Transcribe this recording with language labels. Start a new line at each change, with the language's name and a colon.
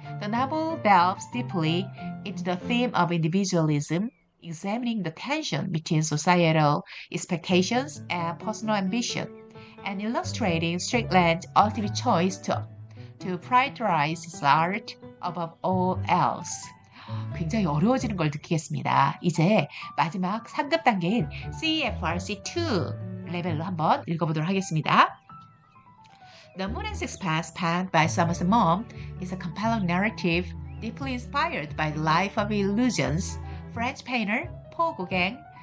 English: The novel delves deeply into the theme of individualism, examining the tension between societal expectations and personal ambition, and illustrating Strickland's ultimate choice to prioritize his art above all else.
Korean: 굉장히 어려워지는 걸 느끼겠습니다. 이제 마지막 상급 단계인 CFRC2 레벨로 한번 읽어보도록 하겠습니다.
English: The Moon and Sixpence, penned by Somerset Maugham, is a compelling narrative deeply inspired by the life of illusions French painter Paul Gauguin.